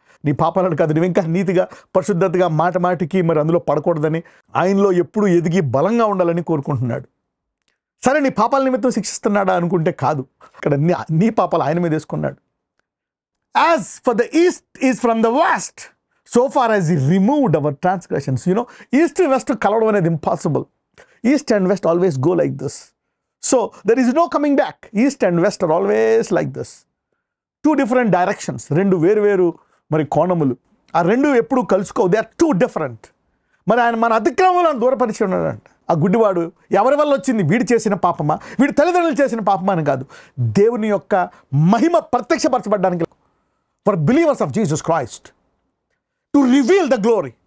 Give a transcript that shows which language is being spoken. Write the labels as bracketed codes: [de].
[te] నీ పాపాలను కాదు, నువ్వు ఇంకా నీతిగా పరిశుద్ధతగా మాట మాటికి మరి అందులో పడకూడదని, ఆయనలో ఎప్పుడూ ఎదిగి బలంగా ఉండాలని కోరుకుంటున్నాడు. సరే, నీ పాపాల నిమిత్తం శిక్షిస్తున్నాడా అనుకుంటే కాదు, ఇక్కడ నీ పాపాలు ఆయన మీద వేసుకున్నాడు. [en] As far the east is from the west, so far as he removed our transgressions. [te] East west కలవడం అనేది impossible. [en] East and west always go like this. So there is no coming back. East and west are always like this. Two different directions. [te] రెండు వేరు మరి కోణములు. ఆ రెండు ఎప్పుడు కలుసుకోవు. [en] They are two different. [te] మరి ఆయన మన అతిక్రమములను దూరపరిచి ఉన్నాడంట. ఆ గుడ్డివాడు ఎవరి వల్ల వచ్చింది? వీడు చేసిన పాపమా, వీడి తల్లిదండ్రులు చేసిన పాపమా అని కాదు, దేవుని యొక్క మహిమ ప్రత్యక్షపరచబడడానికి, [en] For believers of Jesus Christ to reveal the glory.